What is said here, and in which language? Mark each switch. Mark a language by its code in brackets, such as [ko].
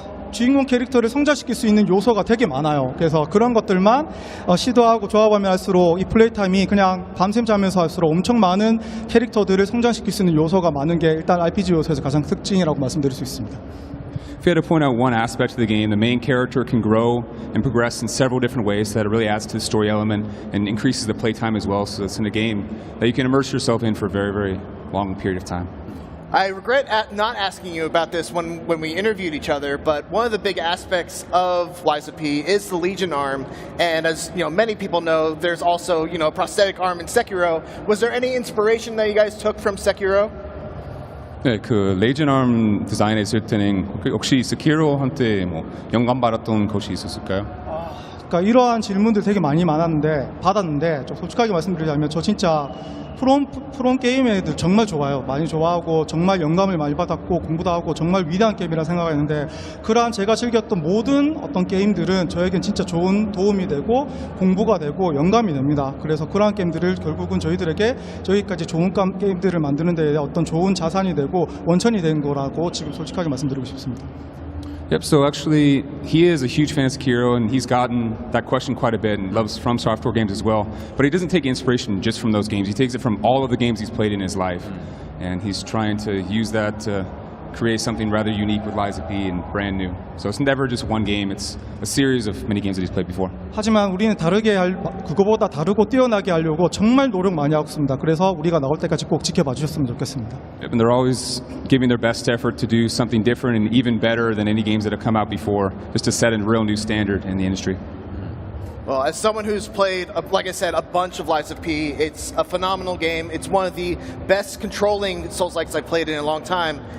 [ko] 주인공 캐릭터를 성장시킬 수 있는 요소가 되게 많아요. 그래서 그런 것들만 시도하고 조합하면 할수록 이 플레이 타임이 그냥 밤샘 자면서 할수록 엄청 많은 캐릭터들을 성장시킬 수 있는 요소가 많은 게 일단 RPG 요소에서 가장 특징이라고 말씀드릴 수 있습니다. [en] If you had to point out one aspect of the game, the main character can grow and progress in several different ways, so that it really adds to the story element and increases the playtime as well. So it's in a game that you can immerse yourself in for a very, very long period of time. I regret not asking you about this when we interviewed each other, but one of the big aspects of Lies of P is the Legion arm, and as many people know, there's also a prosthetic arm in Sekiro. Was there any inspiration that you guys took from Sekiro? [ko] 네, 그 레이전 arm 디자인했을 때는 혹시 스키로한테 뭐 영감 받았던 것이 있었을까요? 그러니까 이러한 질문들 되게 많이 받았는데 좀 솔직하게 말씀드리자면 저 진짜 프롬 게임 애들 정말 좋아요. 많이 좋아하고 정말 영감을 많이 받았고 공부도 하고 정말 위대한 게임이라 생각했는데 그러한 제가 즐겼던 모든 어떤 게임들은 저에겐 진짜 좋은 도움이 되고 공부가 되고 영감이 됩니다. 그래서 그러한 게임들을 결국은 저희까지 좋은 게임들을 만드는 데 어떤 좋은 자산이 되고 원천이 된 거라고 지금 솔직하게 말씀드리고 싶습니다. [en] Yep, so actually, he is a huge fan of Sekiro, and he's gotten that question quite a bit and loves From Software games as well. But he doesn't take inspiration just from those games. He takes it from all of the games he's played in his life. And he's trying to use that to create something rather unique with Lies of P and brand new. So it's never just one game, it's a series of mini games that he's played before. [ko] 하지만 우리는 그거보다 다르고 뛰어나게 하려고 정말 노력 많이 하고 있습니다. 그래서 우리가 나올 때까지 꼭 지켜봐 주셨으면 좋겠습니다. [en] And they're always giving their best effort to do something different and even better than any games that have come out before, just to set a real new standard in the industry. Well, as someone who's played, like I said, a bunch of Lies of P, it's a phenomenal game. It's one of the best controlling Souls-likes I've played in a long time.